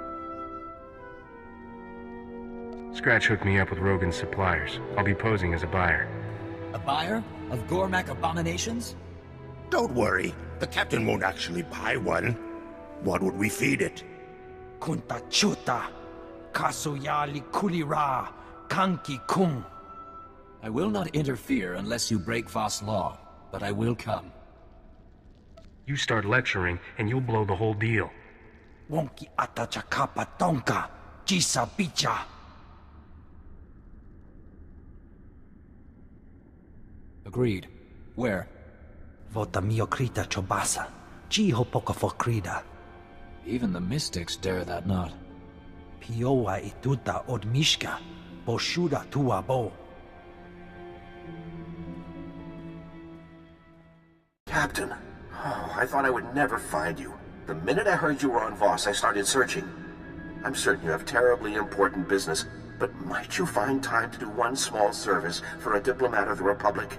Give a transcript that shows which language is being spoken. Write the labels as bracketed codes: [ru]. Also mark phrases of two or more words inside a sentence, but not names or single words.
[en] Scratch hooked me up with Rogan's suppliers. I'll be posing as a buyer. A buyer? Of Gormac abominations? Don't worry. The captain won't actually buy one. What would we feed it? Kunta chuta. Kasuyali kulira. Kanki kung. I will not interfere unless you break Voss law, but I will come. You start lecturing, and you'll blow the whole deal. Wonki atachakapa tonka. Jisa bicha. Agreed. Where? Vota miokrita chobasa. Jiho poka fokrida. Even the mystics dare that not. Pioa ituta od mishka. Boshuda tua bo. Captain, I thought I would never find you. The minute I heard you were on Voss, I started searching. I'm certain you have terribly important business, but might you find time to do one small service for a diplomat of the Republic?